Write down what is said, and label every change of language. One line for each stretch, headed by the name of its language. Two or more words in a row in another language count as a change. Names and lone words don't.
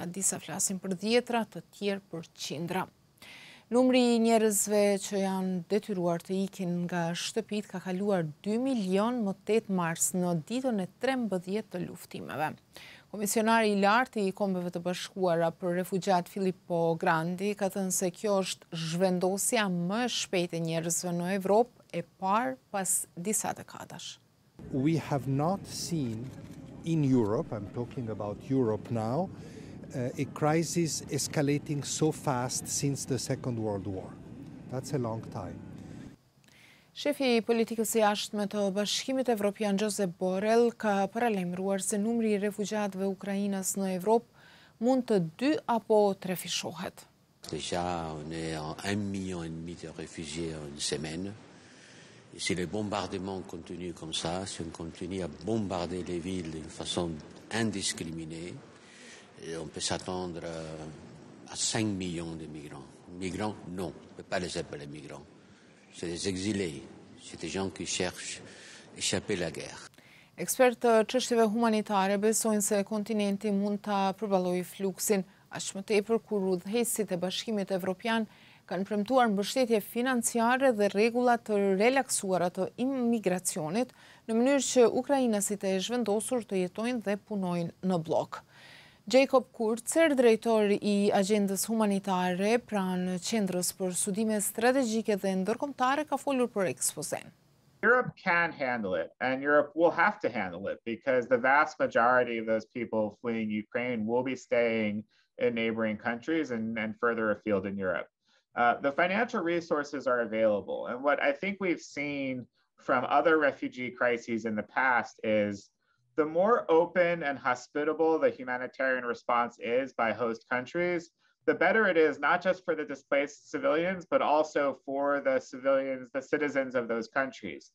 Albanian: Disa flasin për dhjetra, të tjerë për qindra. Numri i njerëzve që janë detyruar të ikin nga shtëpit ka kaluar 2 milion më 8 mars në ditën e 13 të luftimeve. Komisionari i lartë i Kombeve të Bashkuara për refugjat Filippo Grandi ka thënë se kjo është zhvendosja më e shpejtë e njerëzve në Evropë e parë pas disa dekadash.
English: We have not seen in Europe, I'm talking about Europe now, a crisis escalating so fast since the Second World War. That's a long time.
Albanian: Shefi i politikës së jashtme të Bashkimit Evropian Josep Borrell ka paralajmëruar se numri i refugjatëve Ukrainës në Evropë mund të 2 apo 3-fishohet.
French: Déjà, on est en 1,5 million de réfugiés en une semaine. Et si les bombardements continuent comme ça, si on continue à bombarder les villes d'une façon indiscriminée, on peut s'attendre à 5 millions de migrants. Migrants, non, on ne peut pas les appeler migrants. C'est des exilés, c'est des gens qui cherchent à échapper à la guerre.
Albanian: Ekspertë të çështjeve humanitare besojnë se kontinenti mund ta përballojë fluksin, aq më tepër kur udhëheqësit e Bashkimit Evropian kanë premtuar mbështetje financiare dhe rregulla të relaksuara të imigracionit në mënyrë që ukrainasit e zhvendosur të jetojnë dhe punojnë në blok. Jacob Kurzer, drejtor i agjendës humanitare pranë qendrës për studime strategjike dhe ndërkombëtare, ka folur për ekspozen.
English: Europe can handle it, and Europe will have to handle it because the vast majority of those people fleeing Ukraine will be staying in neighboring countries and further afield in Europe. The financial resources are available, and what I think we've seen from other refugee crises in the past is the more open and hospitable the humanitarian response is by host countries, the better it is, not just for the displaced civilians, but also for the civilians, the citizens of those countries.